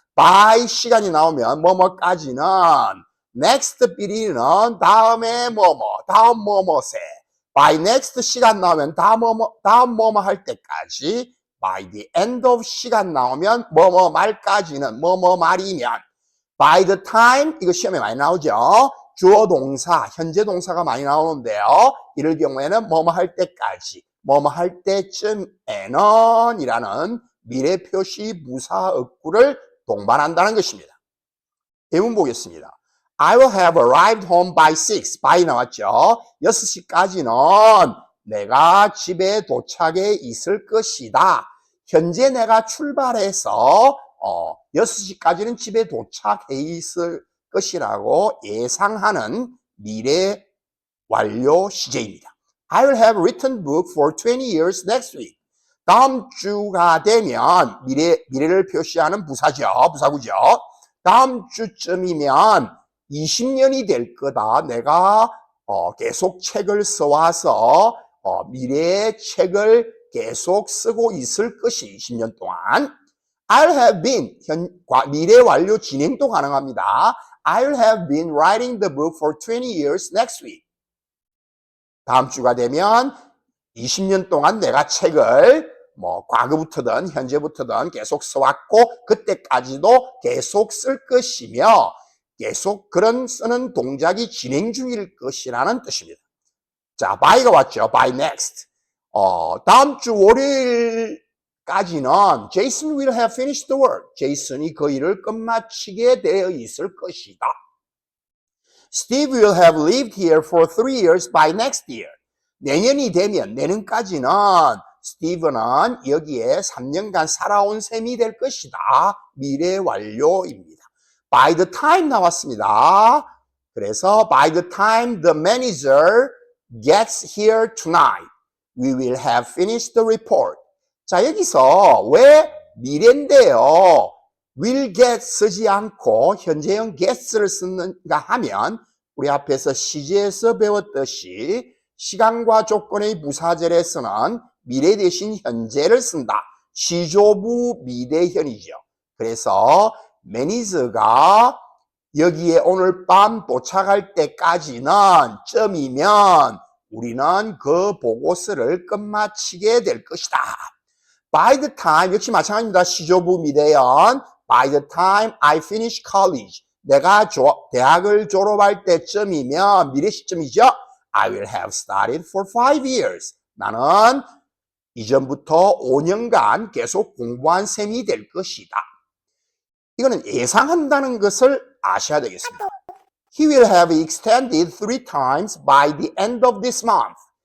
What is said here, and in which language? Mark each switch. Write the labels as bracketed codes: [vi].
[ko] by 시간이 나오면 뭐뭐까지는, next period는 다음에 뭐뭐, 다음 뭐뭐세, by next 시간 나오면 다음 뭐뭐 할 때까지, by the end of 시간 나오면 뭐뭐 말까지는, 뭐뭐 말이면, by the time, 이거 시험에 많이 나오죠. 주어 동사, 현재 동사가 많이 나오는데요. 이럴 경우에는 뭐뭐 할 때까지, 뭐뭐 할 때쯤에는 이라는 미래 표시 부사 어구를 동반한다는 것입니다. 예문 보겠습니다. [en] I will have arrived home by 6. [ko] by 나왔죠. 6시까지는 내가 집에 도착해 있을 것이다. 현재 내가 출발해서 6시까지는 집에 도착해 있을 것이라고 예상하는 미래 완료 시제입니다. [en] I will have written book for 20 years next week. [ko] 다음 주가 되면 미래를 표시하는 부사구죠. 다음 주쯤이면 20년이 될 거다. 내가 계속 책을 써와서 미래의 책을 계속 쓰고 있을 것이 20년 동안. [en] I'll have been, [ko] 미래 완료 진행도 가능합니다. [en] I'll have been writing the book for 20 years next week. [ko] 다음 주가 되면 20년 동안 내가 책을 과거부터든 현재부터든 계속 써왔고 그때까지도 계속 쓸 것이며 계속 그런 쓰는 동작이 진행 중일 것이라는 뜻입니다. 자, by가 왔죠. by next. 다음 주 월요일까지는 [en] Jason will have finished the work. [ko] 제이슨이 그 일을 끝마치게 되어 있을 것이다. [en] Steve will have lived here for 3 years by next year. [ko] 내년이 되면 내년까지는 스티브는 여기에 3년간 살아온 셈이 될 것이다. 미래 완료입니다. [en] By the time [ko] 나왔습니다. 그래서 [en] by the time the manager gets here tonight, we will have finished the report. [ko] 자, 여기서 왜 미래인데요? will get 쓰지 않고 현재형 get를 쓰는가 하면 우리 앞에서 시제에서 배웠듯이 시간과 조건의 부사절에서는 미래 대신 현재를 쓴다. 시조부 미래현이죠. 그래서 매니저가 여기에 오늘 밤 도착할 때까지는 점이면 우리는 그 보고서를 끝마치게 될 것이다. By the time, 역시 마찬가지입니다. 시조부 미래현. [en] By the time I finish college. [ko] 내가 대학을 졸업할 때쯤이면 미래 시점이죠. [en] I will have studied for 5 years. [ko] 나는 이전부터 5년간 계속 공부한 셈이 될 것이다. 이거는 예상한다는 것을 아셔야 되겠습니다. [en] He will have extended 3 times by the end of this month.